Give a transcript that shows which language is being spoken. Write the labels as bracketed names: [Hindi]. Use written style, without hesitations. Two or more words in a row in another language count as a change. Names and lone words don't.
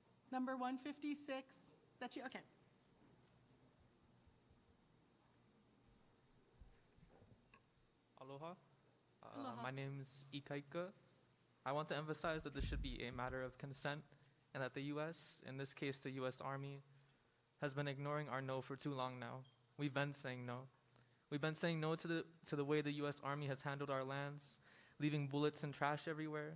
[English] Number 156. That's you? Okay. Aloha. Aloha. My name is Ikaika. I want to emphasize that this should be a matter of consent and that the U.S., in this case the U.S. Army, has been ignoring our no for too long now. We've been saying no. We've been saying no to the way the U.S. Army has handled our lands, leaving bullets and trash everywhere.